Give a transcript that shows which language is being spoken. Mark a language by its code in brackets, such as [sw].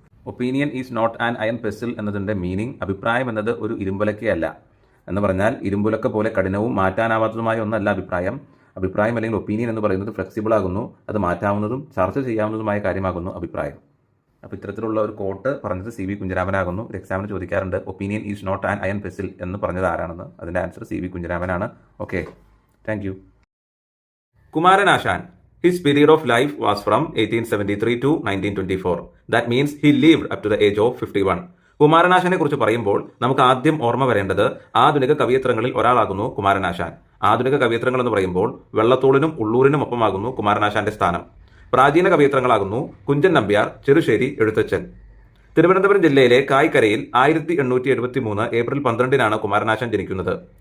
[en] opinion is not an iron pestle [ml] എന്നതിന്റെ meaning അഭിപ്രായം എന്നത് ഒരു ഇരുമ്പുലക്കയല്ല എന്ന് പറഞ്ഞാൽ ഇരുമ്പുലക്ക പോലെ കഠിനവും മാറ്റാനാവാത്തതുമായ ഒന്നല്ല അഭിപ്രായം. അഭിപ്രായം അല്ലെങ്കിൽ ഒപ്പീനിയൻ എന്ന് പറയുന്നത് ഫ്ലെക്സിബിൾ ആകുന്നു, അത് മാറ്റാവുന്നതും ചർച്ച ചെയ്യാവുന്നതുമായ കാര്യമാകുന്നു അഭിപ്രായം. അപ്പോൾ ഇത്തരത്തിലുള്ള ഒരു കോട്ട് പറഞ്ഞത് C.V. കുഞ്ഞിരാമനാകുന്നു. ഒരു എക്സാമിന് ചോദിക്കാറുണ്ട് [en] opinion is not an iron pestle [ml] എന്ന് പറഞ്ഞത് ആരാണെന്ന്. അതിന്റെ answer C.V. കുഞ്ഞിരാമനാണ്. Okay, thank you. Kumaranasan. [en] His period of life was from 1873 to 1924. That means he lived up to the age of 51. [ml] കുമാരനാശാനെ കുറിച്ച് പറയുമ്പോൾ നമുക്ക് ആദ്യം ഓർമ്മ വരേണ്ടത് ആധുനിക കവിയത്രങ്ങളിൽ ഒരാളാകുന്നു കുമാരനാശാൻ. ആധുനിക കവിയത്രങ്ങൾ എന്ന് പറയുമ്പോൾ വെള്ളത്തോളിനും ഉള്ളൂരിനും ഒപ്പമാകുന്നു കുമാരനാശാന്റെ സ്ഥാനം. പ്രാചീന കവിയത്രങ്ങളാകുന്നു കുഞ്ചൻ നമ്പ്യാർ, ചെറുശ്ശേരി എഴുത്തച്ഛൻ. തിരുവനന്തപുരം ജില്ലയിലെ കായ്ക്കരയിൽ 1873 ഏപ്രിൽ 12 കുമാരനാശാൻ ജനിക്കുന്നത്.